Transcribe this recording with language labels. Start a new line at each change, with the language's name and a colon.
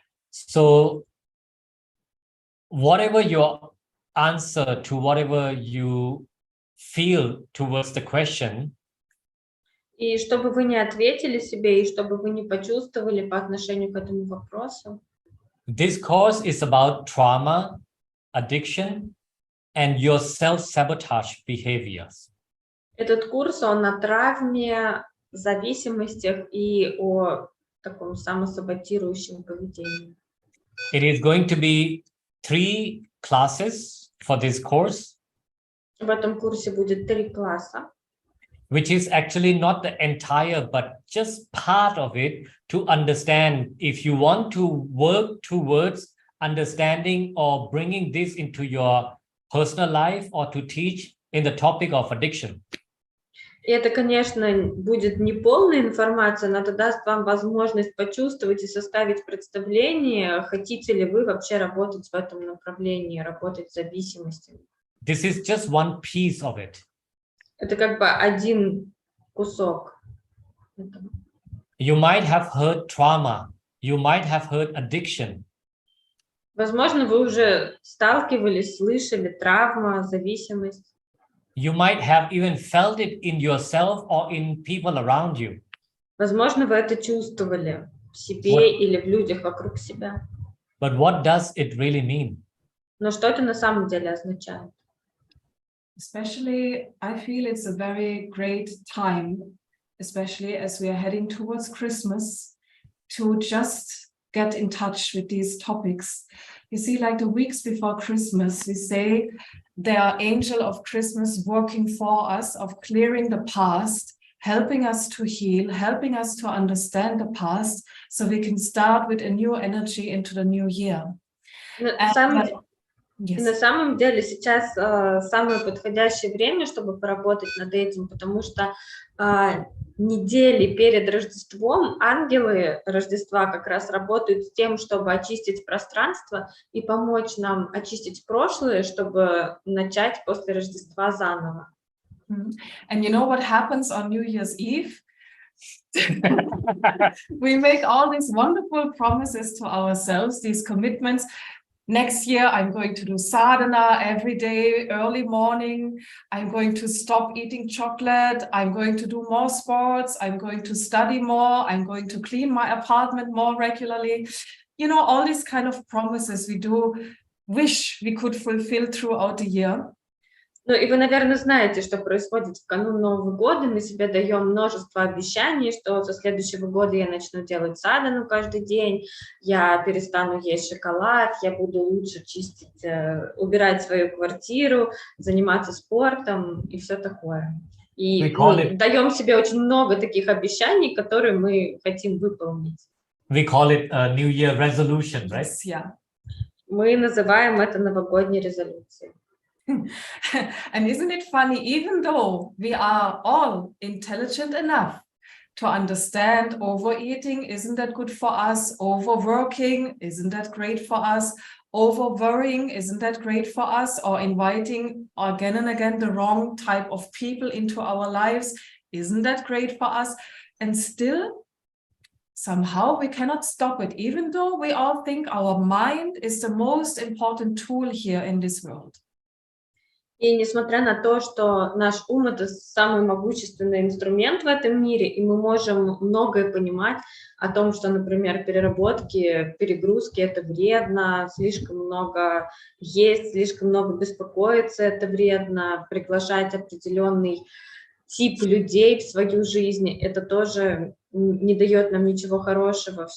English: So whatever your answer to whatever you feel towards the question,
Russian: И чтобы вы не ответили себе, и чтобы вы не почувствовали по отношению к этому вопросу,
English: this course is about trauma, addiction, and your self-sabotage behaviors.
Russian: этот курс, он о травме, зависимостях и о таком самосаботирующем поведении.
English: It is going to be 3 classes for this course,
Russian: В этом курсе будет 3 класса,
English: which is actually not the entire, but just part of it to understand if you want to work towards understanding or bringing this into your personal life or to teach in the topic of addiction.
Russian: И это, конечно, будет не полная информация, но это даст вам возможность почувствовать и составить представление, хотите ли вы вообще работать в этом направлении, работать с зависимостями.
English: This is just one piece of it.
Russian: Это как бы один кусок этого.
English: You might have heard trauma. You might have heard addiction.
Russian: Возможно, вы уже сталкивались, слышали травма, зависимость.
English: You might have even felt it in yourself or in people around you.
Russian: Возможно, вы это чувствовали в себе или в людях вокруг себя.
English: But what does it really mean?
Russian: Но что это на самом деле означает?
English: Especially, I feel it's a very great time, especially as we are heading towards Christmas, to just get in touch with these topics. You see, like the weeks before Christmas, we say there are angel of Christmas working for us, of clearing the past, helping us to heal, helping us to understand the past, so we can start with a new energy into the new year.
Russian: И на самом деле сейчас самое подходящее время, чтобы поработать над этим, потому что недели перед Рождеством ангелы Рождества как раз работают с тем, чтобы очистить пространство и помочь нам очистить прошлое, чтобы начать после Рождества заново.
English: And you know what happens on New Year's Eve? We make all these wonderful promises to ourselves, these commitments. Next year, I'm going to do sadhana every day, early morning. I'm going to stop eating chocolate. I'm going to do more sports. I'm going to study more. I'm going to clean my apartment more regularly. You know, all these kind of promises we do wish we could fulfill throughout the year.
Russian: Ну и вы, наверное, знаете, что происходит в канун Нового года. Мы себе даем множество обещаний, что со следующего года я начну делать садану каждый день, я перестану есть шоколад, я буду лучше чистить, убирать свою квартиру, заниматься спортом и все такое. И мы даем себе очень много таких обещаний, которые мы хотим выполнить.
English: We call it a New Year resolution, right? Yeah.
Russian: Мы называем это новогодней резолюцией.
English: And isn't it funny, even though we are all intelligent enough to understand overeating, isn't that good for us? Overworking, isn't that great for us? Over worrying, isn't that great for us? Or inviting again and again the wrong type of people into our lives, isn't that great for us? And still, somehow we cannot stop it, even though we all think our mind is the most important tool here in this world.
Russian: И несмотря на то, что наш ум – это самый могущественный инструмент в этом мире, и мы можем многое понимать о том, что, например, переработки, перегрузки – это вредно, слишком много есть, слишком много беспокоиться – это вредно, приглашать определенный тип людей в свою жизнь – это тоже не дает нам ничего хорошего.